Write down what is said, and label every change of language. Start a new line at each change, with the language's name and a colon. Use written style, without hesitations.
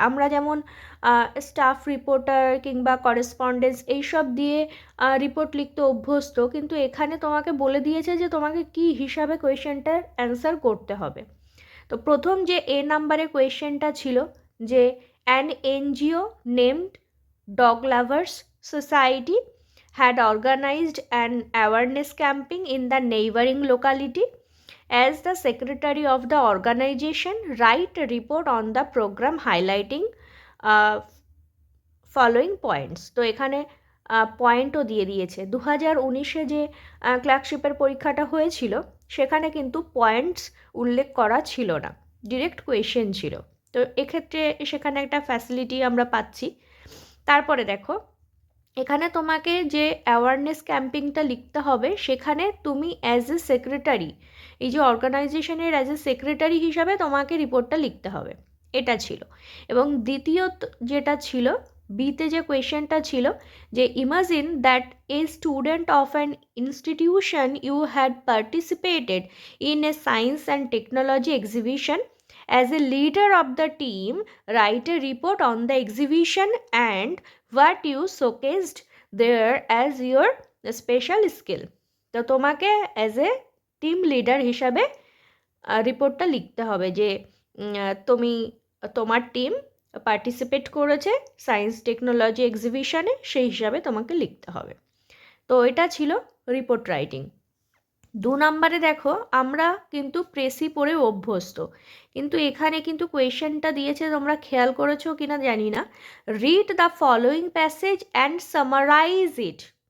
Bangla: আমরা যেমন staff reporter কিংবা করেসপন্ডেন্স এইসব দিয়ে রিপোর্ট লিখতে অভ্যস্ত, কিন্তু এখানে তোমাকে বলে দিয়েছে যে তোমাকে কি হিসাবে কোয়েশ্চেনটার অ্যান্সার করতে হবে। তো প্রথম যে এ নাম্বারে কোয়েশ্চেনটা ছিল যে
English: An NGO named dog lovers society had organized an awareness campaign in the neighboring locality. As the secretary of the organization, write a report on the program highlighting following points.
Bangla: তো এখানে পয়েন্টও দিয়ে দিয়েছে। 2019-এ যে ক্লার্কশিপের পরীক্ষাটা হয়েছিল, সেখানে কিন্তু পয়েন্টস উল্লেখ করা ছিল না, ডিরেক্ট কোয়েশ্চেন ছিল। তো এক্ষেত্রে সেখানে একটা ফ্যাসিলিটি আমরা পাচ্ছি। তারপরে দেখো, এখানে তোমাকে যে অ্যাওয়ারনেস ক্যাম্পেইনটা লিখতে হবে, সেখানে তুমি অ্যাজ এ সেক্রেটারি, এই যে অর্গানাইজেশনের অ্যাজ এ সেক্রেটারি হিসাবে তোমাকে রিপোর্টটা লিখতে হবে, এটা ছিল। এবং দ্বিতীয়ত যেটা ছিল, বিতে যে কোয়েশ্চেনটা ছিল, যে
English: Imagine that a student of an institution you had participated in a science and technology exhibition. As a leader of the team, write a report on the exhibition and what you showcased there as your special skill.
Bangla: তো তোমাকে as a team leader হিসাবে রিপোর্টটা লিখতে হবে যে তুমি, তোমার team participate করেছে সায়েন্স টেকনোলজি এক্সিবিশনে, সেই হিসাবে তোমাকে লিখতে হবে। তো এটা ছিল রিপোর্ট রাইটিং। 2 নম্বরে দেখো, আমরা কিন্তু প্রেসি পড়ে অভ্যস্ত, কিন্তু এখানে কিন্তু কোয়েশ্চেনটা দিয়েছে, তোমরা খেয়াল করেছো কিনা জানি না,
English: Read the following passage and summarise it.